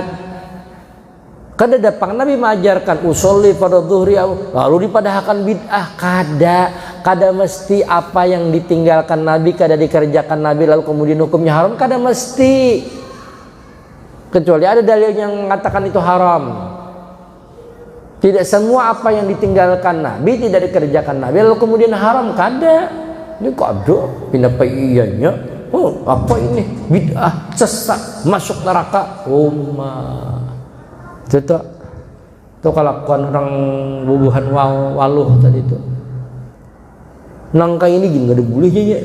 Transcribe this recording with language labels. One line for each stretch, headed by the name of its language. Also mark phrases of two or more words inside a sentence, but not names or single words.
Banjar: Kada dapang Nabi mengajarkan usolli pada zuhri lalu dipadahkan bid'ah, kada mesti apa yang ditinggalkan Nabi kada dikerjakan Nabi lalu kemudian hukumnya haram, kada mesti.
Indonesian: Kecuali ada dalil yang mengatakan itu haram. Tidak semua apa yang ditinggalkan Nabi tidak dikerjakan Nabi lalu kemudian haram,
Banjar: kada. Ini kada pindah iyanya. Oh, apa ini?
Indonesian: Bid'ah, sesat, masuk neraka. Itu kelakuan orang bubuhan waluh tadi itu. Nangka ini gini ada bolehnya ya.